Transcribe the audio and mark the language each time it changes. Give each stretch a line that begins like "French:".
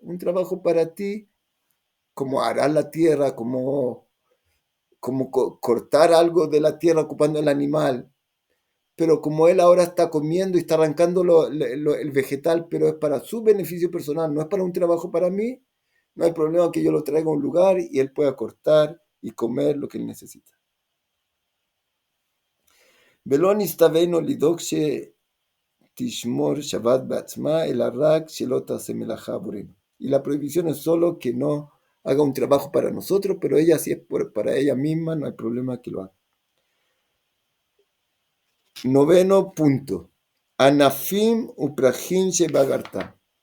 Spanish: Un trabajo para ti, como arar la tierra, como cortar algo de la tierra ocupando el animal. Pero como él ahora está comiendo y está arrancando el vegetal, pero es para su beneficio personal, no es para un trabajo para mí, no hay problema que yo lo traiga a un lugar y él pueda cortar y comer lo que él necesita.
Hebrew: ולא נסתווינו לדאוג שתשמור שבת בעצמה, אלא רק שלא תעשה מלאכה עבורנו.
Spanish: Y la prohibición es solo que no haga un trabajo para nosotros, pero ella, si es para ella misma, no hay problema que lo haga. 9 punto.
Hebrew: Anafim uprajim shebagarta.